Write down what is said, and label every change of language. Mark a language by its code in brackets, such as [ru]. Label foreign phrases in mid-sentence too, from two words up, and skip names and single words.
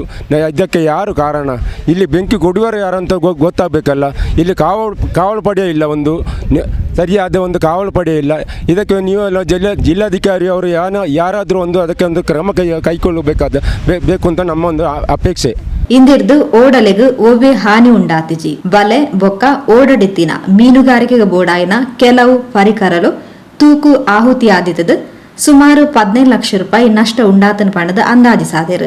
[kn] ಇದಕ್ಕೆ ಯಾರು ಕಾರಣ? ಇಲ್ಲಿ ಬೆಂಕಿ ಕೊಡುವರು ಯಾರಂತ ಗೊತ್ತಾಗಬೇಕಲ್ಲ. ಇಲ್ಲಿ ಕಾವಲು ಪಡೆ ಇಲ್ಲ, ಒಂದು ಸರಿಯಾದ ಒಂದು ಕಾವಲು ಪಡೆ ಇಲ್ಲ. ಇದಕ್ಕೆ ನೀವೆಲ್ಲ ಜಿಲ್ಲಾಧಿಕಾರಿ ಅವರು ಯಾರಾದರೂ ಅದಕ್ಕೆ ಒಂದು ಕ್ರಮ ಬೇಕು ಅಂತ ನಮ್ಮ ಒಂದು ಅಪೇಕ್ಷೆ. [tcy] ಇಂದಿರ್ದು ಓಡಲೆಗ್ ಓವೆ ಹಾನಿ ಉಂಡಾತಿಜಿ. ಬಲೆ ಬೊಕ್ಕ ಓಡಡಿತ್ತಿನ ಮೀನುಗಾರಿಕೆಗೆ ಬೋಡಾಯಿನ ಕೆಲವು ಪರಿಕರಲು ತೂಕು ಆಹುತಿ ಆದಿತದ ಸುಮಾರು 15 ಲಕ್ಷ ರೂಪಾಯಿ ನಷ್ಟ ಉಂಡಾತನ ಪಣದ ಅಂದಾಜು ಸಾದೇರು.